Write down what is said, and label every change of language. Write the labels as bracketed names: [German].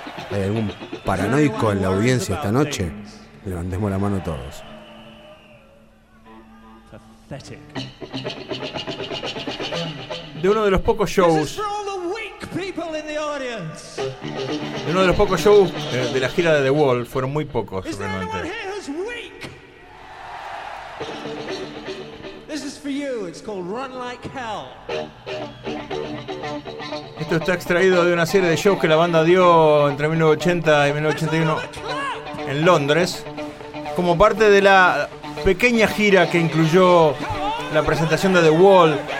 [Spanish] ¿Hay algún paranoico en la audiencia esta noche? Levantemos la mano todos. [English] Pathetic. [Spanish] De uno de los pocos shows. [English] This is for all the weak people in the audience. [Spanish] En uno de los pocos shows de la gira de The Wall, fueron muy pocos realmente. Esto está extraído de una serie de shows que la banda dio entre 1980 y 1981 en Londres, como parte de la pequeña gira que incluyó la presentación de The Wall.